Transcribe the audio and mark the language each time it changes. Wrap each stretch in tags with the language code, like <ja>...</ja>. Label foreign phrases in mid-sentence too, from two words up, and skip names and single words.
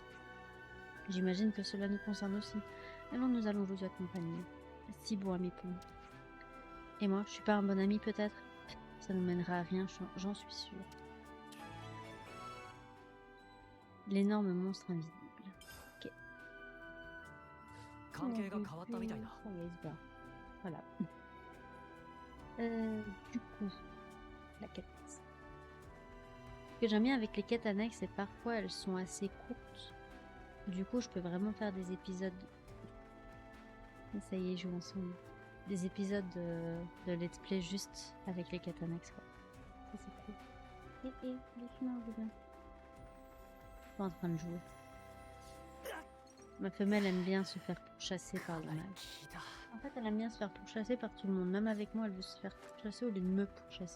<fr>J'imagine que cela nous concerne aussi. Alors nous allons vous accompagner. Si bon, Ami Pond. Et moi, je suis pas un bon ami peut-être? Ça ne mènera à rien, j'en suis sûre. L'énorme monstre invisible. Ok.</fr> <ja>関係が変わったみたいだ。</ja> <fr>Ça y est, il se barre. Voilà. Du coup, la quête. Ce que j'aime bien avec les quêtes annexes, c'est que parfois elles sont assez courtes. Du coup, je peux vraiment faire des épisodes. Et ça y est, jouons ensemble. Des épisodes de</fr> <en>let's play</en> <fr>juste avec les quêtes annexes, quoi. Ça, c'est cool. Doucement, je viens. Je suis pas en train de jouer. Ma femelle aime bien se faire pourchasser par le mâle. En fait, elle aime bien se faire pourchasser par tout le monde. Même avec moi, elle veut se faire pourchasser au lieu de me pourchasser.</fr>